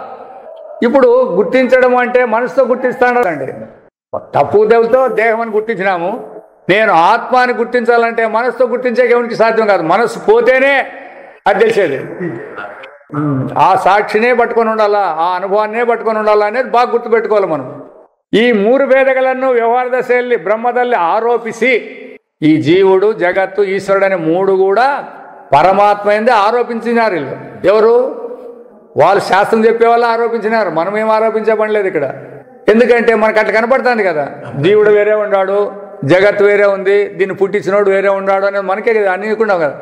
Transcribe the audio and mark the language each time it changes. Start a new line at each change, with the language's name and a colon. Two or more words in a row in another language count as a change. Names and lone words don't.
Telugu: ఇప్పుడు గుర్తించడం అంటే మనసుతో గుర్తిస్తాడండి. తప్పు దేవులతో దేహం అని గుర్తించినాము. నేను ఆత్మ అని గుర్తించాలంటే మనసుతో గుర్తించే ఎవరికి సాధ్యం కాదు. మనసు పోతేనే అది తెలిసేది. ఆ సాక్షినే పట్టుకొని ఉండాలా, ఆ అనుభవాన్నే పట్టుకొని ఉండాలా అనేది బాగా గుర్తుపెట్టుకోవాలి మనం. ఈ
Kannada: ಮೂರು ಭೇದಗಳನ್ನು ವ್ಯವಹಾರ ದಶೆಯಲ್ಲಿ ಬ್ರಹ್ಮದಲ್ಲಿ ಆರೋಪಿಸಿ
Telugu: ఈ జీవుడు జగత్తు ఈశ్వరుడు అనే మూడు కూడా పరమాత్మ ఎందే ఆరోపించినారు. వీళ్ళు ఎవరు? వాళ్ళు శాస్త్రం చెప్పే వాళ్ళు ఆరోపించినారు. మనం ఏం ఆరోపించబడలేదు ఇక్కడ. ఎందుకంటే మనకు అట్లా కనపడుతుంది కదా, జీవుడు వేరే ఉన్నాడు, జగత్తు వేరే ఉంది, దీన్ని పుట్టించినోడు వేరే ఉన్నాడు అనేది మనకే కదా అనుకున్నాం కదా.